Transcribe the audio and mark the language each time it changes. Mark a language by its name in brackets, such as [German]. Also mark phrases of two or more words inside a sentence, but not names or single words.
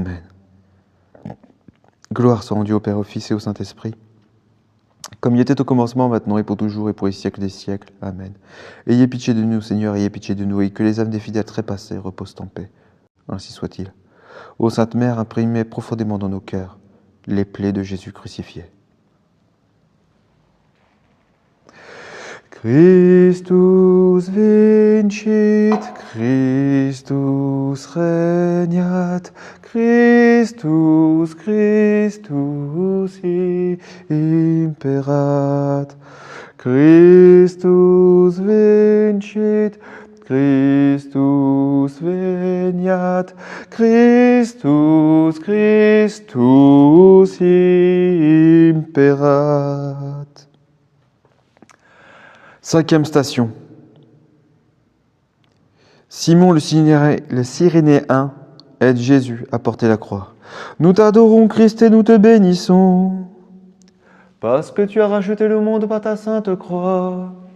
[French] Gloire soit rendue au Père, au Fils et au Saint-Esprit, comme il était au commencement, maintenant et pour toujours et pour les siècles des siècles. Amen. Ayez pitié de nous, Seigneur, ayez pitié de nous, et que les âmes des fidèles trépassés reposent en paix. Ainsi soit-il. Ô Sainte Mère, imprimez profondément dans nos cœurs les plaies de Jésus crucifié. [Latin] Christus vincit, Christus regnat, Christus, Christus imperat, Christus vincit, Christus veniat, Christus, Christus imperat. [French] Cinquième station. Simon le Cyrénéen aide Jésus à porter la croix. Nous t'adorons, Christ, et nous te bénissons, parce que tu as racheté le monde par ta sainte croix.